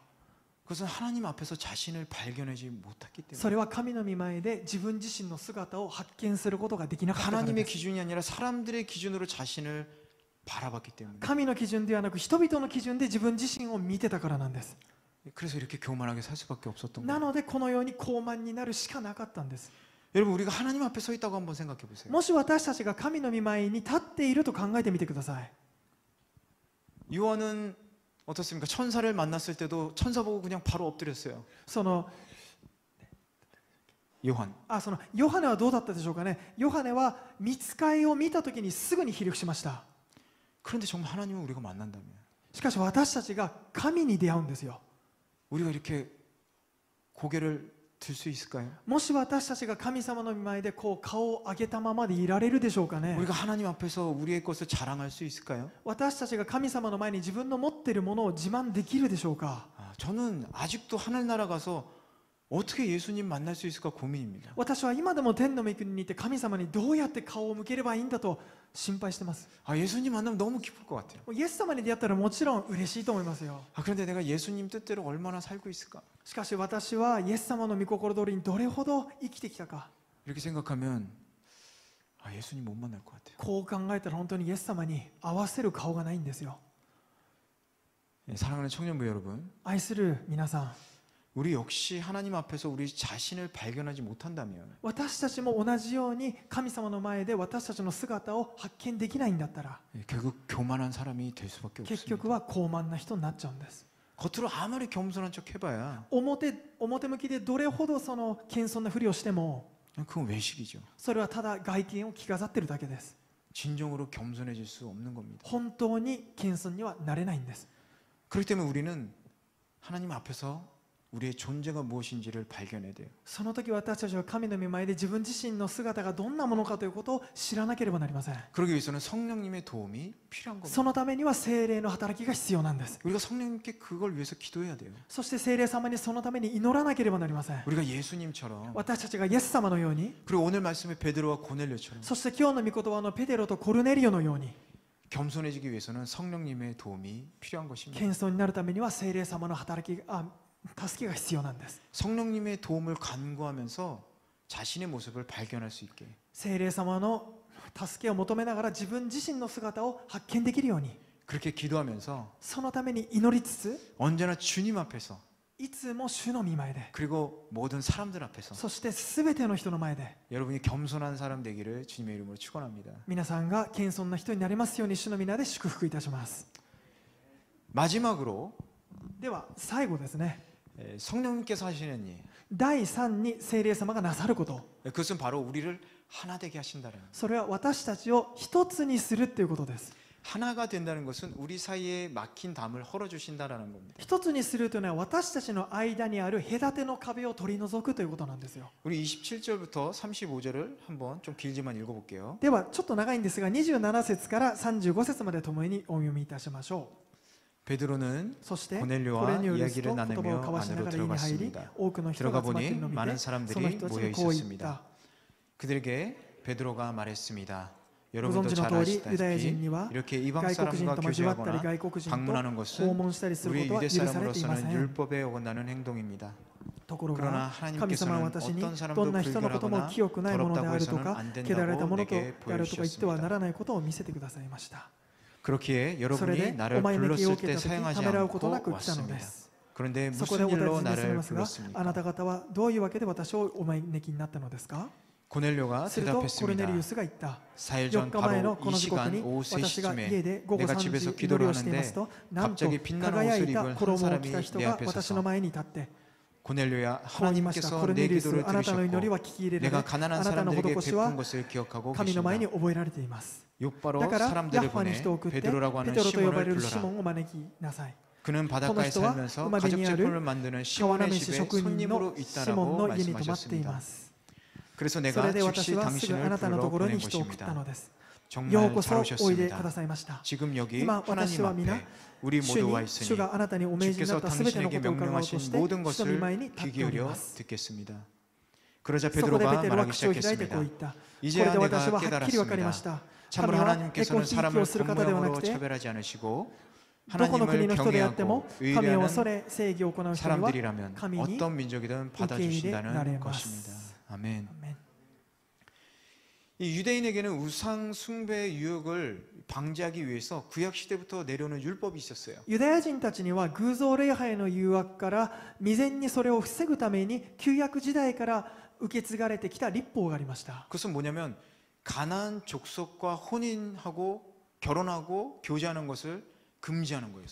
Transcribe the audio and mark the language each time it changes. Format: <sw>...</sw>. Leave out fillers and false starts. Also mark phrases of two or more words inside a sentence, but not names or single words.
<ko>그것은 하나님 앞에서 자신을 발견하지 못했기 때문에.</ko> <ja>それは神の御前で自分自身の姿を発見することができなかったからで</ja> <ko>하나님의</ko> <ja>す。</ja> <ko>기준이 아니라 사람들의 기준으로 자신을 바라봤기 때문에.</ko> <ja>神の基準ではなく人々の基準で自分自身を見てたからなんです。</ja> <ko>그래서 이렇게 교만하게 살 수밖에 없었던</ko> <ja>な</ja> <ko>거예요.</ko> <ja>のでこのように高慢になるしかなかったんです。</ja> <ko>여러분 우리가 하나님 앞에 서 있다고 한번 생각해 보세요.</ko> <ja>もし私たちが神の御前に立っていると考えてみてください。</ja> <ko>요한은 어떻습니까? 천사를 만났을 때도 천사 보고 그냥 바로 엎드렸어요.</ko> <ja>その</ja> <ko>요한.</ko> <ja>そのヨハネはどうだったでしょうかね。ヨハネは御使いを見たときにすぐにひれ伏しました。</ja> <ko>그런데 정말 하나님을 우리가 만난다면</ko> <ja>しかし私たちが神に出会うんですよ。</ja> <ko>우리가 이렇게 고개를 들 수 있을까요?</ko> <ja>もし私たちが神様の御前でこう顔を上げたままでいられるでしょうかね。</ja> <ko>우리가 하나님 앞에서 우리의 것을 자랑할 수 있을까요?</ko> <ja>私たちが神様の前に自分の持っているものを自慢できるでしょうか。</ja> <ko>저는 아직도 하늘나라 가서 어떻게 예수님 만날 수 있을까 고민입니다.</ko> <ja>私は今でも天の御国にいて神様にどうやって顔を向ければいいんだと心配してます。</ja> <ko>예수님 만나면 너무 기쁠 것 같아요.</ko> <ja>イエス様に出会ったらもちろん嬉しいと思いますよ。</ja> <ko>그런데 내가 예수님 뜻대로 얼마나 살고 있을까?</ko> <ja>しかし私はイエス様の御心通りにどれほど生きてきたか、</ja> <ko>이렇게 생각하면 예수님 못 만날 것 같아요.</ko> <ja>こう考えたら本当にイエス様に合わせる顔がないんですよ。</ja> <ko>사랑하는 청년부 여러분,</ko> <ja>愛する皆さん、</ja> <ko>우리 역시 하나님 앞에서 우리 자신을 발견하지 못한다면</ko> <ja>私たちも同じように神様の前で私たちの姿を発見できないんだったら</ja> <ko>결국 교만한 사람이 될 수밖에</ko> <ja>結</ja> <ko>없습니다.</ko> <ja>局は高慢な人になっちゃうんです。</ja> <ko>겉으로 아무리 겸손한 척 해봐야</ko> <ja>表向きでどれほどその謙遜なふりをしても</ja> <ko>그건 외식이죠.</ko> <ja>それはただ外見を着飾ってるだけです。</ja> <ko>진정으로 겸손해질 수 없는 겁니다.</ko> <ja>本当に謙遜にはなれないんです。</ja> <ko>그렇기 때문에 우리는 하나님 앞에서 우리의 존재가 무엇인지를 발견해야 돼요.</ko> <ja>その時私たちは神の御前で自分自身の姿がどんなものかということを知らなければなりません。</ja> <ko>그러기 위해서는 성령님의 도움이 필요한 겁니다.</ko> <ja>そのためには聖霊の働きが必要なんです。</ja> <ko>우리가 성령님께 그걸 위해서 기도해야 돼요.</ko> <ja>そして聖霊様にそのために祈らなければなりません。</ja> <ko>우리가 예수님처럼</ko> <ja>私たちがイエス様のように、</ja> <ko>그리고 오늘 말씀의 베드로와 고넬료처럼</ko> <ja>そして今日の御言葉のペテロとコルネリオのように</ja> <ko>겸손해지기 위해서는 성령님의 도움이 필요한 것입니다.</ko> <ja>謙遜になるためには聖霊様の働きが助けが必要なんです。</ja> <ko>성령님의 도움을 간구하면서 자신의 모습을 발견할 수 있게</ko> <ja>聖霊様の助けを求めながら自分自身の姿を発見できるように、</ja> <ko>그렇게 기도하면서</ko> <ja>そのために祈りつつ、</ja> <ko>언제나 주님 앞에서</ko> <ja>いつも主の御前で、</ja> <ko>그리고 모든 사람들 앞에서</ko> <ja>そして全ての人の前で</ja> <ko>여러분이 겸손한 사람 되기를 주님의 이름으로 축원합니다.</ko> <ja>皆さんが謙遜な人になりますように主の皆で祝福いたします。</ja> <ko>마지막으로</ko> <ja>では最後ですね、</ja> <ko>성령님께서 하시는 일,</ko> <ja>第3に聖霊様がなさること、</ja> <ko>그것은 바로 우리를 하나 되게 하신다는 거예요.</ko> <ja>それは私たちを一つにするということです。</ja> <ko>하나가 된다는 것은 우리 사이에 막힌 담을 헐어주신다라는 겁니다.</ko> <ja>一つにするというのは私たちの間にある隔ての壁を取り除くということなんですよ。</ja> <ko>우리 27절부터 35절을 한번 좀 길지만 읽어볼게요.</ko> <ja>ではちょっと長いんですが27節から35節まで共にお読みいたしましょう。</ja> <ko>베드로는</ko> <ja>そしてコ</ja> <ko>고넬료와</ko> <ja>レニュールスと</ja> <ko>이야기를</ko> <ja>言葉を</ja> <ko>나누며</ko> <ja>交わしな</ja> <ko>안으로</ko> <ja>がら家に入り</ja> <ko>들어갔습니다.</ko> <ja>多くの人</ja> <ko>들어가</ko> <ja>が集まっている</ja> <ko>보니</ko> <ja>のを見</ja> <ko>많은</ko> <ja>てその</ja> <ko>사람들이</ko> <ja>人たち</ja> <ko>모여</ko> <ja>にこう言っ</ja> <ko>있었습니다.</ko> <ja>た。</ja> <ko>그들에게 베드로가 말했습니다.</ko> <ja>ご存</ja> <ko>여러분도</ko> <ja>知の</ja> <ko>잘</ko> <ja>通りユダヤ人に</ja> <ko>아시다시피</ko> <ja>は</ja> <ko>이렇게 이방</ko> <ja>外国人</ja> <ko>사람과</ko> <ja>と交わったり</ja> <ko>교제하거나</ko> <ja>外国人と</ja> <ko>방문하는</ko> <ja>訪</ja> <ko>것은</ko> <ja>問したりする</ja> <ko>우리</ko> <ja>ことは</ja> <ko>유대</ko> <ja>許されていませ</ja> <ko>사람으로서는</ko> <ja>ん。</ja> <ko>율법에 어긋나는 행동입니다.</ko> <ja>ところ</ja> <ko>그러나</ko> <ja>が神様は</ja> <ko>하나님께서는</ko> <ja>私に</ja> <ko>어떤</ko> <ja>ど</ja> <ko>사람도</ko> <ja>んな人のことも</ja> <ko>불결하거나</ko> <ja>清くないもので</ja> <ko>더럽다고</ko> <ja>あると</ja> <ko>해서는</ko> <ja>か</ja> <ko>안</ko> <ja>汚れたも</ja> <ko>된다고</ko> <ja>のと</ja> <ko>내게</ko> <ja>であるとか言ってはなら</ja> <ko>보여주셨습니다.</ko> <ja>ないことを見せてくださいました。</ja> <ko>그렇기에</ko> <ja>それ</ja> <ko>여러분이</ko> <ja>でお</ja> <ko>나를</ko> <ja>前の気を</ja> <ko>불렀을</ko> <ja>受け</ja> <ko>때</ko> <ja>た時</ja> <ko>사용하지</ko> <ja>ためらうことな</ja> <ko>않고</ko> <ja>く来たので</ja> <ko>왔습니다.</ko> <ja>す。</ja> <ko>그런데</ko> <ja>そこで</ja> <ko>무슨</ko> <ja>お尋</ja> <ko>일로</ko> <ja>ねされ</ja> <ko>나를</ko> <ja>ますが、あ</ja> <ko>불렀습니까?</ko> <ja>なた方はどういうわけで私をお招きになったのですか？</ja> <ko>고넬료가</ko> <ja>するとコルネリ</ja> <ko>대답했습니다.</ko> <ja>ウスが言った。</ja> <ko>4일</ko> <ja>4</ja> <ko>전</ko> <ja>日前の</ja> <ko>바로</ko> <ja>こ</ja> <ko>이</ko> <ja>の時刻</ja> <ko>시간</ko> <ja>に</ja> <ko>오후</ko> <ja>私が家</ja> <ko>3시쯤에</ko> <ja>で午後</ja> <ko>내가</ko> <ja>3</ja> <ko>집에서</ko> <ja>時祈り</ja> <ko>기도를</ko> <ja>をしています</ja> <ko>하는데</ko> <ja>と、なんと</ja> <ko>갑자기 빛나는</ko> <ja>輝</ja> <ko>옷을</ko> <ja>いた</ja> <ko>입은 한</ko> <ja>衣を着た</ja> <ko>사람이</ko> <ja>人</ja> <ko>내</ko> <ja>が</ja> <ko>앞에</ko> <ja>私の</ja> <ko>서서</ko> <ja>前に立って</ja> <ko>고넬료야</ko> <ja>こう言いました。コ</ja> <ko>하나님께서</ko> <ja>ル</ja> <ko>내</ko> <ja>ネリウス、</ja> <ko>기도를</ko> <ja>あなたの祈りは</ja> <ko>들으셨고</ko> <ja>聞き入れら</ja> <ko>내가</ko> <ja>れ、</ja> <ko>가난한</ko> <ja>あなたの</ja> <ko>사람들에게</ko> <ja>施しは</ja> <ko>베푼 것을 기억하고</ko> <ja>神の前に</ja> <ko>계십니다.</ko> <ja>覚えられています。</ja> <ko>곧바로</ko> <ja>だからヤ</ja> <ko>사람들을</ko> <ja>ッファに</ja> <ko>보내</ko> <ja>人を送って</ja> <ko>베드로라고</ko> <ja>ペ</ja> <ko>하는</ko> <ja>テロと呼ばれ</ja> <ko>시몬을</ko> <ja>るシ</ja> <ko>불러라.</ko> <ja>モンを招きなさい。</ja> <ko>그는 바닷가에</ko> <ja>この人は</ja> <ko>살면서 음악 가죽 베니아를 제품을 만드는</ko> <ja>川</ja> <ko>시몬의</ko> <ja>名市</ja> <ko>집에</ko> <ja>職人</ja> <ko>손님으로</ko> <ja>のシモン</ja> <ko>있다라고</ko> <ja>の家に泊まっていま</ja> <ko>말씀하셨습니다.</ko> <ja>す。</ja> <ko>그래서</ko> <ja>そ</ja> <ko>내가</ko> <ja>れで私</ja> <ko>즉시</ko> <ja>はすぐあ</ja> <ko>당신을</ko> <ja>なたのと</ja> <ko>불러</ko> <ja>ころ</ja> <ko>보낸</ko> <ja>に人を送ったの</ja> <ko>것입니다.</ko> <ja>です。よう</ja> <ko>정말</ko> <ja>こ</ja> <ko>잘</ko> <ja>そおいでく</ja> <ko>오셨습니다.</ko> <ja>ださいました。</ja> <ko>지금 여기</ko> <ja>今</ja> <ko>하나님</ko> <ja>私は皆</ja> <ko>앞에 우리</ko> <ja>主</ja> <ko>모두 와</ko> <ja>に主</ja> <ko>있으니</ko> <ja>があなたにお命じにな</ja> <ko>주께서</ko> <ja>ったすべてのこ</ja> <ko>당신에게</ko> <ja>とを伺おうとし</ja> <ko>명령하신</ko> <ja>て</ja> <ko>모든</ko> <ja>主の御前</ja> <ko>것을</ko> <ja>に立</ja> <ko>귀</ko> <ja>っており</ja> <ko>기울여</ko> <ja>ます。</ja> <ko>듣겠습니다. 그러자</ko> <ja>そこでペ</ja> <ko>베드로가</ko> <ja>テロは</ja> <ko>말하기</ko> <ja>口を開いてこう言</ja> <ko>시작했습니다.</ko> <ja>った。こ</ja> <ko>이제야</ko> <ja>れで私</ja> <ko>내가</ko> <ja>ははっきり分かりま</ja> <ko>깨달았습니다.</ko> <ja>した。</ja> <ko>참으로</ko> <ja>神は</ja> <ko>하나님께서는</ko> <ja>ひいきを</ja> <ko>사람을</ko> <ja>する方ではなく</ja> <ko>공명으로</ko> <ja>て、</ja> <ko>차별하지 않으시고</ko> <ja>どこの国</ja> <ko>하나님을</ko> <ja>の人であっても</ja> <ko>경외하고</ko> <ja>神を恐</ja> <ko>의뢰하는</ko> <ja>れ正義を行う人には</ja> <ko>사람들이라면</ko> <ja>神に</ja> <ko>어떤 민족이든</ko> <ja>受け入れられ</ja> <ko>받아주신다는</ko> <ja>ま</ja> <ko>것입니다.</ko> <ja>す。</ja> <ko>아멘.</ko> <ja>アメン。</ja> <ko>이 유대인에게는 우상 숭배의 유혹을 방지하기 위해서 구약 시대부터 내려오는 율법이 있었어요.</ko> <ja>ユダヤ人たちには偶像礼拝の誘惑から未然にそれを防ぐために旧約時代から受け継がれてきた立法がありました。</ja> <ko>그것은 뭐냐면 가나안 족속과 혼인하고 결혼하고 교제하는 것을 금지하는 거였어요.</ko>